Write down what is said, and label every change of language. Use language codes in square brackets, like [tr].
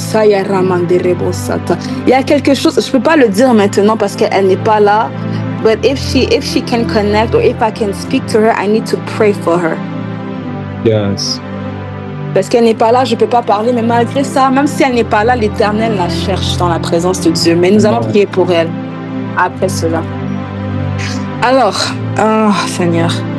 [fr] Il y a quelque chose, je ne peux pas le dire maintenant parce qu'elle n'est pas là. [en] But if she can connect or if I can speak to her, I need to pray for her. Yes. [fr] Parce qu'elle n'est pas là, je ne peux pas parler. Mais malgré ça, même si elle n'est pas là, l'Éternel la cherche dans la présence de Dieu. Mais nous allons prier pour elle après cela. Alors, Seigneur.